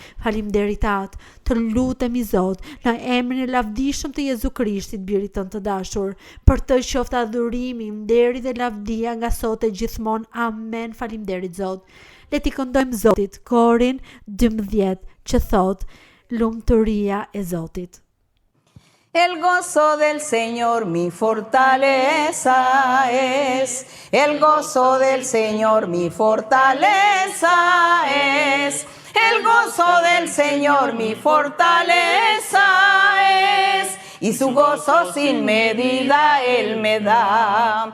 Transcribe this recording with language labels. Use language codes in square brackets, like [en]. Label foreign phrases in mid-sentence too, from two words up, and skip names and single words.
[sq] Faleminderit Atë, të lutemi Zot, në emrin e lavdishëm të Jezukrishtit, birit tënd të dashur, për të qoftë adhurimi, nderi dhe lavdia nga sot e gjithmonë. Amen. Faleminderit Zot. Le t'i këndojmë Zotit korin 12 që thot lumturia e Zotit. [es] El gozo del Señor mi fortaleza es, el gozo del Señor mi fortaleza es, el gozo del Señor mi fortaleza es, y su gozo sin medida Él me da.